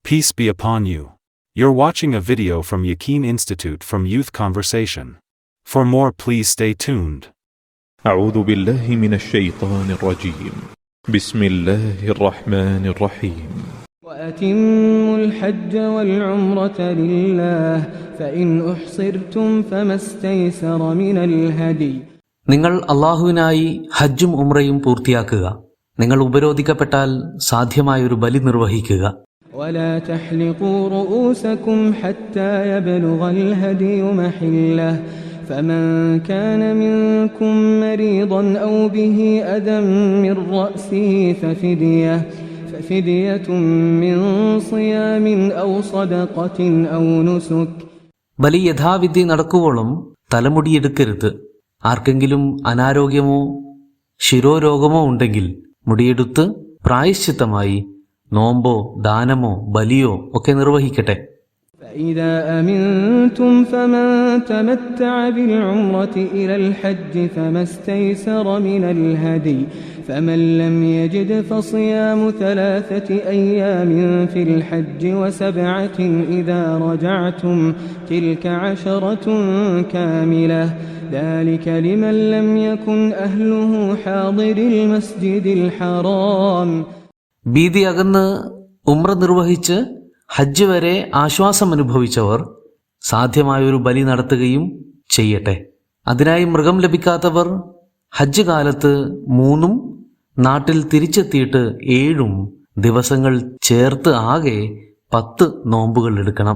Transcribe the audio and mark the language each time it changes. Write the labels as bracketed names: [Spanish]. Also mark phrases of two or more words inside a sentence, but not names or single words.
[English] Peace be upon you. You're watching a video from Yaqeen Institute from Youth Conversation. For more, please stay tuned. [Arabic] أعوذ بالله من الشيطان الرجيم. بسم الله الرحمن الرحيم. وأتموا الحج والعمرة لله فإن أحصرتم فما استيسر من الهدي. [Malayalam] നിങ്ങൾ അല്ലാഹുവിനായി ഹജ്ജും ഉംറയും പൂർത്തിയാക്കുക. നിങ്ങൾ ഉപരോധിക്കപ്പെട്ടാൽ സാധ്യമായൊരു ബലി നിർവഹിക്കുക. [Arabic] ولا تحلقوا رؤوسكم حتى يبلغ الهدي محله فمن كان منكم مريضا أو به أذى من رأسه ففدية من صيام أو صدقة أو نسك. [Malayalam] ബലി യഥാവിധി നടക്കുവോളം തലമുടിയെടുക്കരുത്. ആർക്കെങ്കിലും അനാരോഗ്യമോ ശിരോരോഗമോ ഉണ്ടെങ്കിൽ മുടിയെടുത്ത് പ്രായശ്ചിത്തമായി നോമ്പോ ദാനമോ ബലിയോ ഒക്കെ നിർവഹിക്കട്ടെ. [Arabic] فإذا أمنتم فمن تمتع بالعمرة إلى الحج فما استيسر من الهدي فمن لم يجد فصيام 3 أيام في الحج و7 إذا رجعتم تلك 10 كاملة ذلك لمن لم يكن أهله حاضر المسجد الحرام. [Malayalam] ഭീതി അകന്ന് ഉംറ നിർവഹിച്ച് ഹജ്ജ് വരെ ആശ്വാസമനുഭവിച്ചവർ സാധ്യമായൊരു ബലി നടത്തുകയും ചെയ്യട്ടെ. അതിനായി മൃഗം ലഭിക്കാത്തവർ ഹജ്ജ് കാലത്ത് 3 നാട്ടിൽ തിരിച്ചെത്തിയിട്ട് 7 ദിവസങ്ങൾ ചേർത്ത് ആകെ 10 നോമ്പുകൾ എടുക്കണം.